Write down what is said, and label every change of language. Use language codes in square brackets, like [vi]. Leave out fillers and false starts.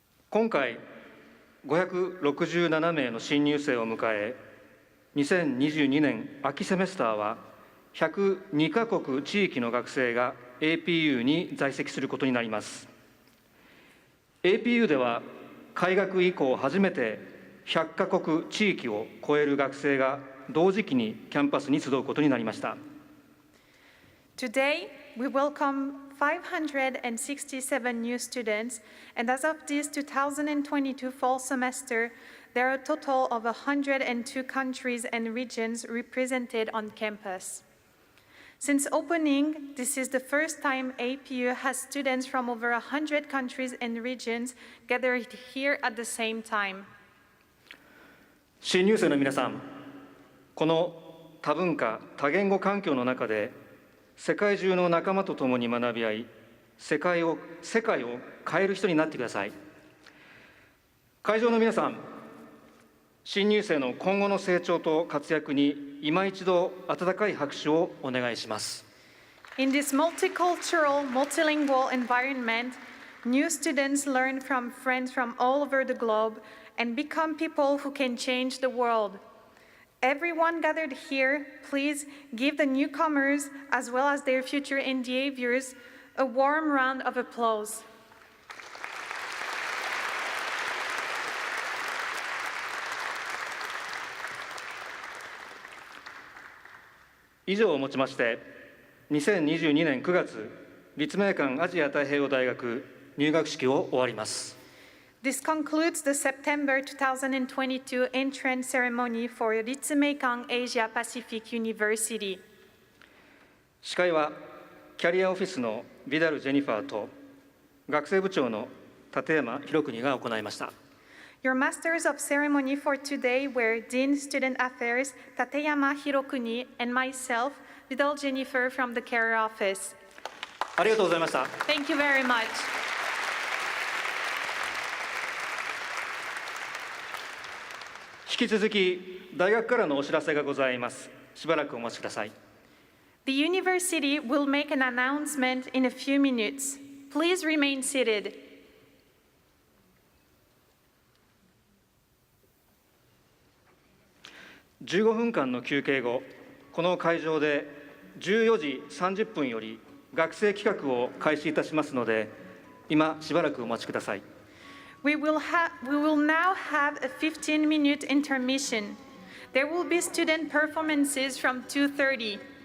[ja] 今回、567名の新入生を迎え、2022年秋セメスターは、102カ国地域の学生が APU に在籍することになります。 APU では、開学以降初めて100カ国地域を超える学生が同時期にキャンパスに集うことになりました。 [en] Today, we welcome 567 new students, and as of this 2022 fall semester, there are a total of 102 countries and regions represented on campus. Since opening, this is the first time APU has students from over 100 countries and regions gathered here at the same time. [ja] 新入生の皆さん、この多文化、多言語環境の中で、世界中の仲間と共に学び合い、世界を変える人になってください。会場の皆さん、新入生の今後の成長と活躍に今一度温かい拍手をお願いします。 [en] In this multicultural, multilingual environment, new students learn from friends from all over the globe and become people who can change the world. Everyone gathered here, please give the newcomers, as well as their future NDA viewers, a warm round of applause. [ja] 以上をもちまして、2022年9月、立命館アジア太平洋大学入学式を終わります。 [en] This concludes the September 2022 entrance ceremony for Ritsumeikan Asia Pacific University. [ja] 司会はキャリアオフィスのビダル・ジェニファーと学生部長の立山博邦が行いました。 [en] Your masters of ceremony for today were Dean Student Affairs Tateyama Hirokuni and myself, Vidal Jennifer from the Career Office. [ja] ありがとうございました。 [en] Thank you very much. [ja] 引き続き大学からのお知らせがございます。しばらくお待ちください。 [en] The university will make an announcement in a few minutes. Please remain seated. [ja] 15分間の休憩後、この会場で14時30分より学生企画を開始いたしますので、今しばらくお待ちください。 [en] We will now have a 15-minute intermission. There will be student performances from 2:30.